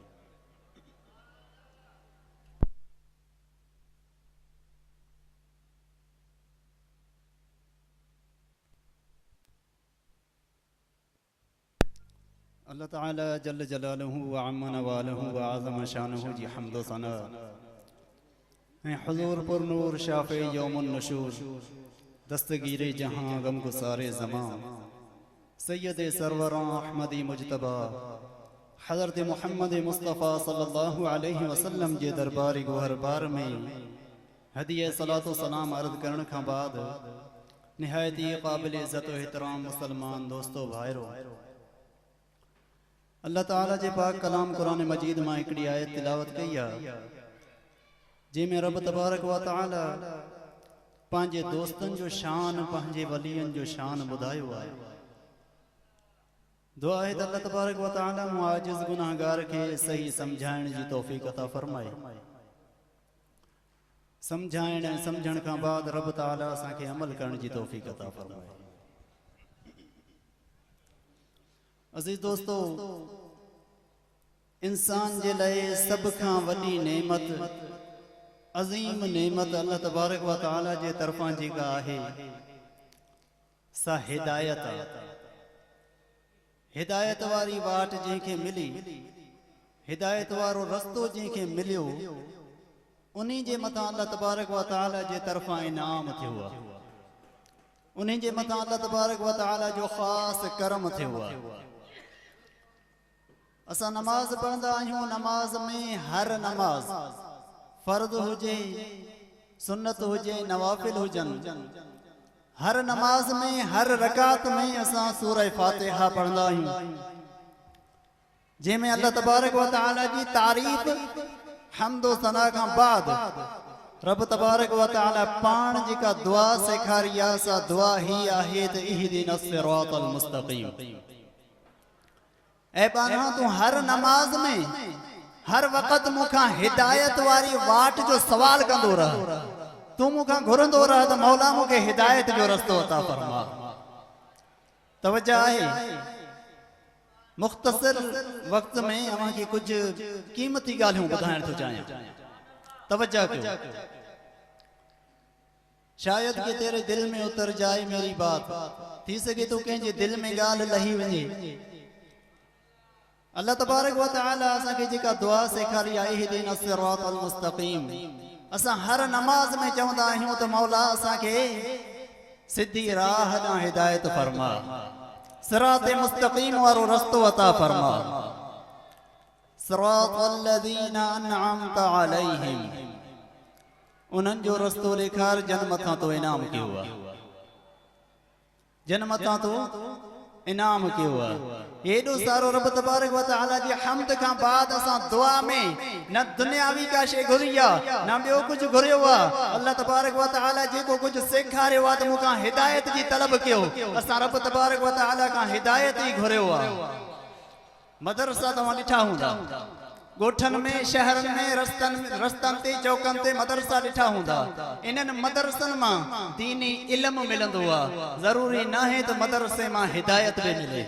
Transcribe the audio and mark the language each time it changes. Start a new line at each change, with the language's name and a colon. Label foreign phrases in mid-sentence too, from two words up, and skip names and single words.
Sindhi: अल्लाह ताला
Arabic: جل جلاله وعم نواله وأعظم شأنه
Sindhi: जी हम्द व सना ऐं हुज़ूर पुर नूर शाफ़े यौमुन नशूर दस्तगीरे जहां गम गुसारे ज़मां सैयदे सरवरां अहमदी मुजतबा हज़रत मुहम्मद मुस्तफ़ा
Arabic: صلى الله عليه وسلم
Sindhi: जे दरबारी गुहर बार में हदिया सलातो सलाम अर्ज़ करण खां बाद निहायती क़ाबिल इज़्ज़त व एहतराम मुसलमान दोस्तो भाइरो अल्लाह ताला जे पाक कलाम कुरान मजीद मां हिकिड़ी आयत तिलावत कई आहे जंहिंमें रब तबारक व तआला पंहिंजे दोस्तनि जो शान पंहिंजे वलियनि जो शान ॿुधायो आहे। दुआ आहे त अल्लाह तबारक व तआला मूं आजिज़ गुनाहगार खे सही सम्झाइण जी तौफ़ीक़ अता फ़रमाए। सम्झाइण ऐं सम्झण खां बाद रब ताला असांखे अमल करण जी तौफ़ीक़ अता फ़रमाए। अज़ीज़ दोस्तो, इंसान जे लाइ सब खां वॾी नेमत अज़ीम नेमत अल्लाह तबारक व तआला जे तरफ़ां जेका आहे सा हिदायत आहे। हिदायत वारी वाट जंहिंखे मिली, हिदायत वारो रस्तो जंहिंखे मिलियो, उन्हीं जे मथां अल्लाह तबारक व तआला जे तरफ़ां इनाम थियो आहे। उन्हीं जे मथां अल्लाह तबारक व तआला जो ख़ासि करम थियो आहे। असां नमाज पढ़ंदा आहियूं, नमाज में हर नमाज फर्द हुजे, सुन्नत हुजे, नवाफिल हुजनि, हर नमाज में हर रकात में असां सूरह फातिहा पढ़ंदा आहियूं जंहिंमें अल्लाह तबारक व तआला जी तारीफ़ हम्द व सना खां बाद रब तबारक व तआला पाण जेका दुआ सेखारी आहे सा दुआ ही आहे त
Arabic: اهدنا الصراط المستقيم.
Sindhi: ऐ बाना तू हर नमाज में हर वक़्त मुखां हिदायत वारी वाट जो सवाल कंदो रह, तू मुखां घुरंदो रह त मौला मूंखे हिदायत जो रस्तो अता फरमा। तवज्जो आहे, मुख्तसर वक्त में अवां खे कुछ क़ीमती ॻाल्हियूं ॿुधाइण थो चाहियां। तवज्जो कयो,
Urdu: شاید کہ تیرے دل میں اتر جائے میری بات,
Sindhi: थी सके तो कंहिंजे दिल में ॻाल्हि लही वञे। अल्लाह तबारक व तआला असांखे जेका दुआ सेखारी आहे
Arabic: اهدنا الصراط المستقيم,
Sindhi: असां हर नमाज में चवंदा आहियूं त मौला असांखे सिधी राह ॾांहुं हिदायत फरमा, सिरात मुस्तक़ीम वारो रस्तो अता फरमा।
Arabic: صراط الذين أنعمت عليهم,
Sindhi: उन्हनि जो रस्तो ॾेखार जन मथां तो इनाम कयो आहे, जन मथां तो इनाम कयो आहे। एॾो सारो रब तबारक व तआला जी हम्द खां बाद असां दुआ में न दुनियावी का शइ घुरी आहे न ॿियो कुझु घुरियो आहे। अल्लाह तबारक व तआला जेको कुझु सेखारियो आहे त मूंखां हिदायत जी तलब कयो, असां रब तबारक व तआला खां हिदायत ई घुरियो आहे। मदरसा तव्हां ॾिठा हूंदा, ॻोठनि में, शहरनि में, रस्तनि ते, चौकनि ते मदरसा ॾिठा हूंदा। इन्हनि मदरसनि मां दीनी इल्म मिलंदो आहे, ज़रूरी न आहे त मदरसे मां हिदायत बि मिले।